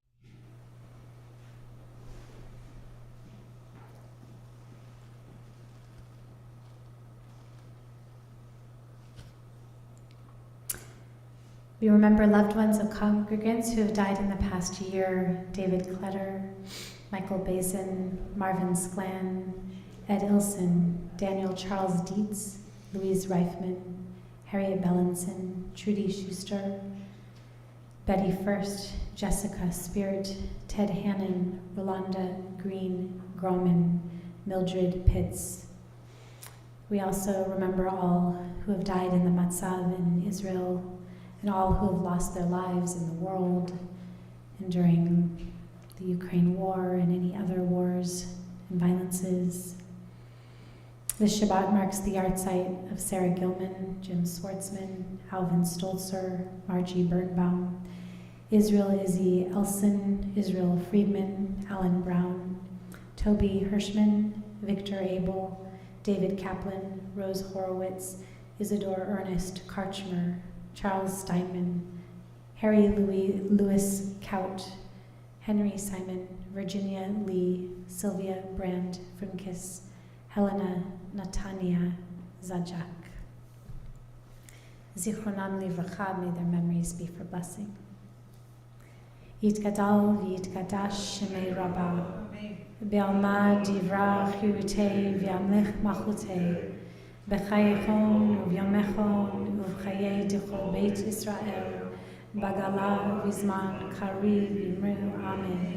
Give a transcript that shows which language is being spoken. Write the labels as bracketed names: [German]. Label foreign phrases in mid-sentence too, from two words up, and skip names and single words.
[English] we remember loved ones of congregants who have died in the past year: David Kletter, Michael Basin, Marvin Sklan, Ed Ilson, Daniel Charles Dietz, Louise Reifman, Harriet Bellinson, Trudy Schuster, Betty First, Jessica Spirit, Ted Hannon, Rolanda Green, Groman, Mildred Pitts. We also remember all who have died in the Matzav in Israel, and all who have lost their lives in the world and during the Ukraine war and any other wars and violences. This Shabbat marks the yahrzeit of Sarah Gilman, Jim Swartzman, Alvin Stolzer, Margie Birnbaum, Israel Izzy Elson, Israel Friedman, Alan Brown, Toby Hirschman, Victor Abel, David Kaplan, Rose Horowitz, Isidore Ernest Karchmer, Charles Steinman, Harry Lewis Kaut, Henry Simon, Virginia Lee, Sylvia Brand Frunkis, Helena Natania Zajak. [Hebrew] זכרונם לברכה, [English] may their memories be for blessing. [Aramaic] יתגדל ויתקדש שמיה רבא, בעלמא דברה חיותי וימליך מלכותי, בחייכם וביומכם ובחיי דכל בית ישראל, בגלה ובזמן קריב אמרו אמן.